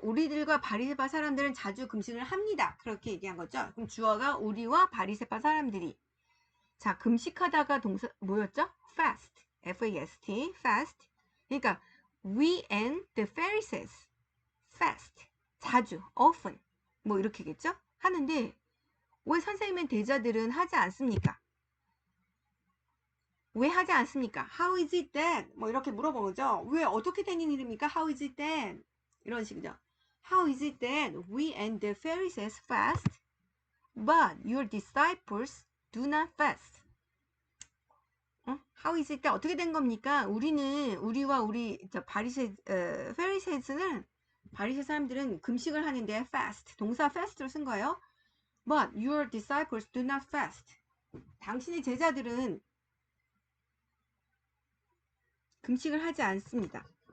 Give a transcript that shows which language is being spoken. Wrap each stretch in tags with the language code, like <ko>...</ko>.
<ko>우리들과 바리새파 사람들은 자주 금식을 합니다. 그렇게 얘기한 거죠. 그럼 주어가 우리와 바리새파 사람들이. 자, 금식하다가 동사 뭐였죠?</ko> <en>fast, F-A-S-T, fast.</en> <ko>그러니까</ko> <en>we and the Pharisees fast,</en> <ko>자주,</ko> <en>often,</en> <ko>뭐 이렇게겠죠? 하는데 왜 선생님의 제자들은 하지 않습니까? 왜 하지 않습니까?</ko> <en>How is it that?</en> <ko>뭐 이렇게 물어보죠. 왜 어떻게 된 일입니까?</ko> <en>How is it that?</en> <ko>이런 식이죠.</ko> <en>How is it that we and the Pharisees fast, but your disciples do not fast? How is it that?</en> <ko>어떻게 된 겁니까? 우리와 우리 페리세스는 바리새 사람들은 금식을 하는데 fast, 동사 fast로 쓴 거예요.</ko> <en>But your disciples do not fast.</en> <ko>당신의 제자들은 금식을 하지 않습니다.</ko>